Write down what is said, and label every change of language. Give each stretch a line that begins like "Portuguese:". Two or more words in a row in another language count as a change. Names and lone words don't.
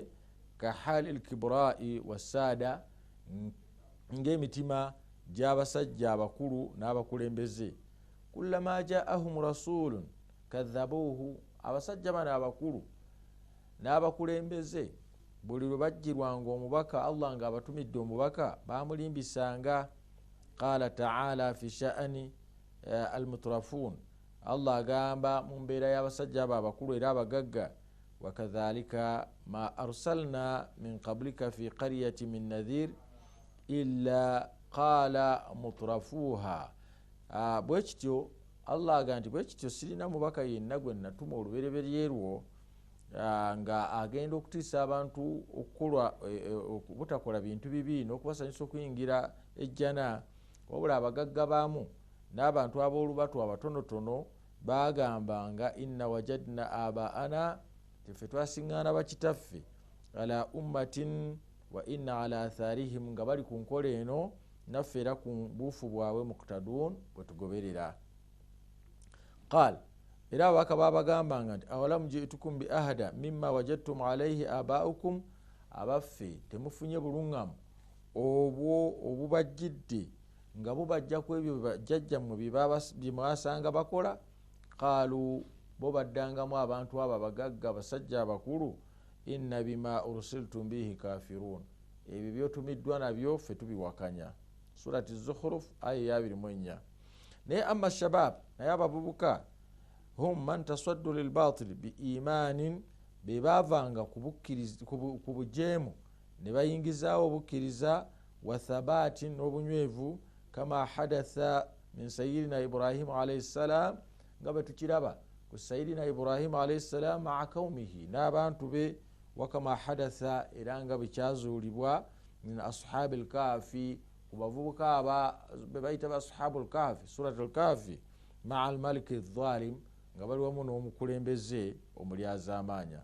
Arabic: كحال الكبراء والسادة,
Ganda: ng'emitima gy'abasajja abakulu n'abakulembeze.
Arabic: كلما جاءهم رسول كذبوه,
Ganda: abasajja bano abakulu n'abakulembeze buli lwe bajjirwanga omubaka, Allah ng'abatumidde omubaka, bamulimbisanga.
Arabic: قال تعالى في شأن المترفين,
Ganda: Allah agamba mu mbeera y'abasajja abo abakulu era abagagga,
Arabic: وكذلك ما أرسلنا من قبلك في قرية من نذير إلا قال مترفوها.
Ganda: Bwekityo Allah agamba nti bwekityo sirina mubaka yenna gwe natuma olubereberye lwo nga agenda okutiisa abantu obutakola bintu bibi n'okubasanyusa okuyingira ejjana, wabula abagagga baamu n'abantu ab'olubatu abatonotono bagambanga
Arabic: إنا وجدنا آباءنا,
Ganda: tefe twasiŋŋaana bakitaffe,
Arabic: على أمة وإنا على آثارهم,
Ganda: nga bali ku nkola eno naffe era ku buufu bwabwe muqtadun, bwe tugoberera.
Arabic: Qal,
Ganda: era ababaka babagambanga nti
Arabic: أولو جئتكم بأهدى مما وجدتم عليه آباءكم,
Ganda: abaffe temufunye buluŋŋamu obwo obubajjidde nga bubajja ku ebyo bajjajjammwe bye mwasanga bakola. Qaalu, bo baddangamu abantu abo abagagga abasajja abakulu,
Arabic: إنا بما أرسلتم به كافرون,
Ganda: ebyo byotumiddwa nabyo ffe tubiwakanya. Surati Zukhruf aya 24. Naye
Arabic: أما الشباب,
Ganda: naye abavubuka,
Arabic: هم من تصدوا للباطل بإيمان,
Ganda: be baavanga ku bujeemu ne bayingizaawo obukkiriza,
Arabic: وثبات
Ganda: n'obunywevu,
Arabic: كما حدث من سيدنا إبراهيم عليه السلام,
Ganda: nga bwe tukiraba ku
Arabic: سيدنا إبراهيم عليه السلام مع قومه,
Ganda: n'abantu be,
Arabic: وكما حدث,
Ganda: era nga bwe kyazuulibwa
Arabic: من أصحاب الكهف,
Ganda: ku bavubuka be bayita ba
Arabic: أصحاب الكهف, سورة الكهف, مع الملك الظالم,
Ganda: nga bali wamu n'omukulembeze omulyazaamaanya.